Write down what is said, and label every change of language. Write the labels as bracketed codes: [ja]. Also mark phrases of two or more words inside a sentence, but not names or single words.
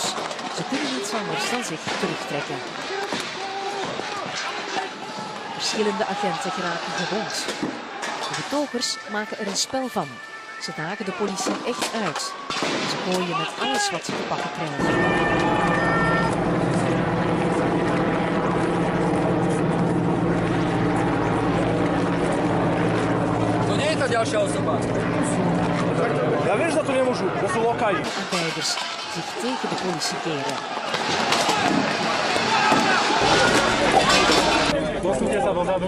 [nl] Ze kunnen niets anders dan zich terugtrekken. Verschillende agenten geraken gewond. De betogers maken er een spel van. Ze dagen de politie echt uit. Ze gooien met alles wat ze te pakken krijgen. [sk] To nie je tá ďalšia osoba. Ja vieš, za to nemôžu, to sú lokaji. [nl] Arbeiders zich tegen de politie keren. [sk] Posunte sa dozadu.